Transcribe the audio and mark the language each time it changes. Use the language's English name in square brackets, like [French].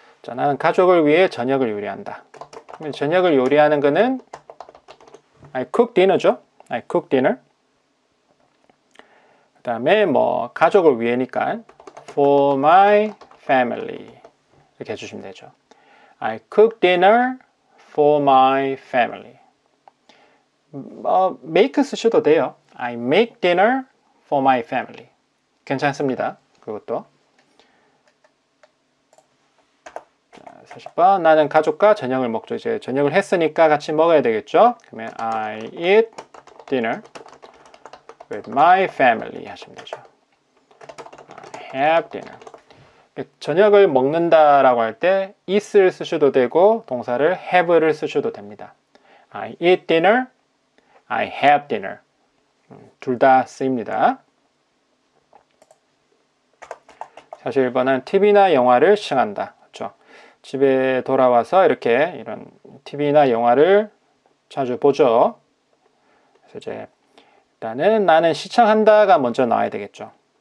[Korean] 자, 나는 가족을 위해 저녁을 요리한다. 저녁을 요리하는 거는 [English] I cook dinner [Korean] 죠. [English] I cook dinner. [Korean] 그 다음에 가족을 위해니까 [English] for my family [Korean] 이렇게 해주시면 되죠. [English] I cook dinner for my family. [Korean] make 쓰셔도 돼요. [English] I make dinner for my family. [Korean] 괜찮습니다. 그것도. 40번. 나는 가족과 저녁을 먹죠. 이제 저녁을 했으니까 같이 먹어야 되겠죠. 그러면 [English] I eat dinner with my family [Korean] 하시면 되죠. [English] I have dinner. [Korean] 저녁을 먹는다라고 할 때 eat을 쓰셔도 되고 동사를 have를 쓰셔도 됩니다. [English] I eat dinner, I have dinner. [Korean] 둘 다 쓰입니다. 41번은 TV나 영화를 시청한다. 그렇죠? 집에 돌아와서 이렇게 이런 TV나 영화를 자주 보죠. 그래서 이제 일단은 나는 시청한다가 먼저 나와야 되겠죠.